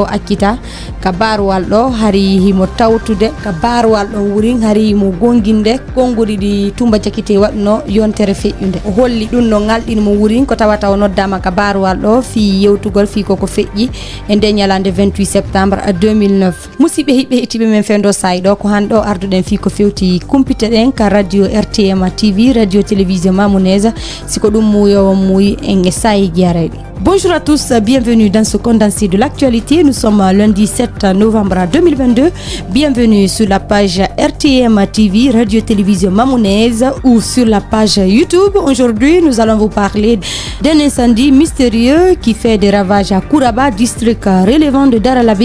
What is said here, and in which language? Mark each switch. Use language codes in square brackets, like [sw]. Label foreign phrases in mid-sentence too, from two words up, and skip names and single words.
[ff] akkita ka barwal ɗo hari himo tawtude ka barwal ɗo wuri hari himo gonginde konguɗi ɗi Tumba Jakite waɗno yontere feƴƴude o holli ɗum no ngalɗinmo wuri ko tawata o noddama ka barwal ɗo fi yewtugol fi koko feƴƴi e nde ñalande 28 septembre 2009 musidɓe hiɓɓe hettiɓe men fendo sayɗo ko hanɗo arduɗen fi ko fewti kumpite ɗen ka radio RTM TV radio télévision mamonaise siko ɗum muyowo muuyi en sayi guiyareɓe. [fr] Bonjour à tous, bienvenue dans ce condensé de l'actualité. Nous sommes lundi 7 novembre 2022. Bienvenue sur la page RTM TV, Radio-Télévision Mamonaise ou sur la page YouTube. Aujourd'hui, nous allons vous parler d'un incendie mystérieux qui fait des ravages à Kouraba, district relevant de Daralaɓe.